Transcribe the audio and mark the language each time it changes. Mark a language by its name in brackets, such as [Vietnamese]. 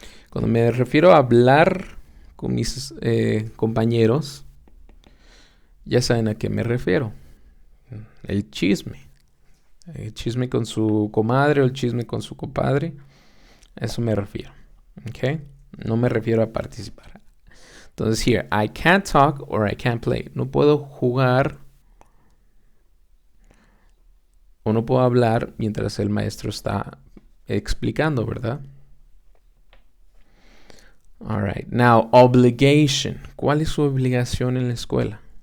[Spanish] Cuando me refiero a hablar con mis compañeros, ya saben a qué me refiero. El chisme. El chisme con su comadre o el chisme con su compadre. A eso me refiero. ¿Ok? No me refiero a participar. [English] Entonces, here, I can't talk or I can't play. [Spanish] No puedo jugar o no puedo hablar mientras el maestro está explicando, ¿verdad? [English] All right. Now, obligation. [Spanish] ¿Cuál es su obligación en la escuela?